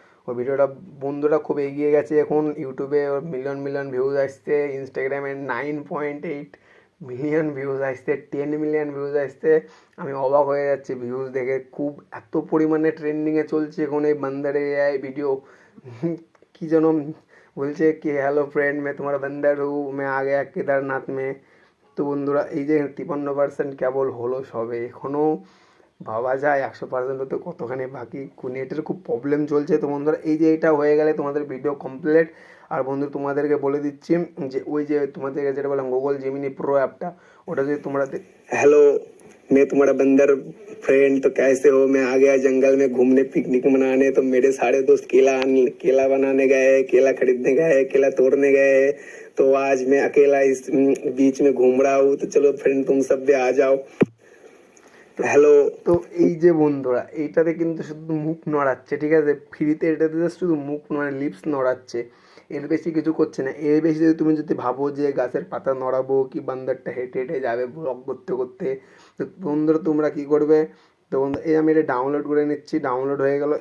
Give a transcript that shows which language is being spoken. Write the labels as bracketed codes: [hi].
[bn] ওই ভিডিওটা বন্ধুরা খুব এগিয়ে গেছে, এখন ইউটিউবে ওর মিলিয়ন ভিউজ আসছে, ইনস্টাগ্রামে 9.8 মিলিয়ন ভিউজ আসছে, 10 মিলিয়ন ভিউজ আসছে, আমি অবাক হয়ে যাচ্ছি ভিউজ দেখে, খুব এত পরিমাণে ট্রেন্ডিংয়ে চলছে এখন এই বান্দার এআই ভিডিও। কী যেন বলছে কি, হ্যালো ফ্রেন্ড [hi] मैं तुम्हारा बंदर हूँ, मैं आ गया केदारनाथ में। [bn] তো বন্ধুরা এই যে 53% কেবল হলো সবে, এখনও ভাবা যায় 100% হতে কতখানি বাকি, নেটের খুব প্রবলেম চলছে। তো বন্ধুরা এই যে এটা হয়ে গেলে তোমাদের ভিডিও কমপ্লিট। আর বন্ধু তোমাদেরকে বলে দিচ্ছি যে ওই যে তোমাদেরকে যেটা বললাম গুগল জিমিনি প্রো অ্যাপটা, ওটা যদি তোমরা [hi] हेलो, मैं तुम्हारा बंदर फ्रेंड, तो कैसे हो? मैं आ गया जंगल में घूमने पिकनिक मनाने, तो मेरे सारे दोस्त केला बनाने गए हैं, केला खरीदने गए हैं, केला तोड़ने गए हैं, तो आज मैं अकेला इस बीच में घूम रहा हूँ, तो चलो फ्रेंड तुम सब भी आ जाओ। [bn] হ্যালো, তো এই যে বন্ধুরা এইটাতে কিন্তু শুধু মুখ নড়াচ্ছে, ঠিক আছে? ফ্রিতে এটাতে জাস্ট শুধু মুখ মানে লিপস নড়াচ্ছে, এর বেশি কিছু করছে না। এর বেশি যদি তুমি ভাবো যে গাছের পাতা নড়াবো কি বান্দারটা হেঁটে হেঁটে যাবে ব্লগ করতে করতে, তো বন্ধুরা তোমরা কী করবে, তো বন্ধু এই আমি এটা ডাউনলোড করে নিচ্ছি, ডাউনলোড হয়ে গেল।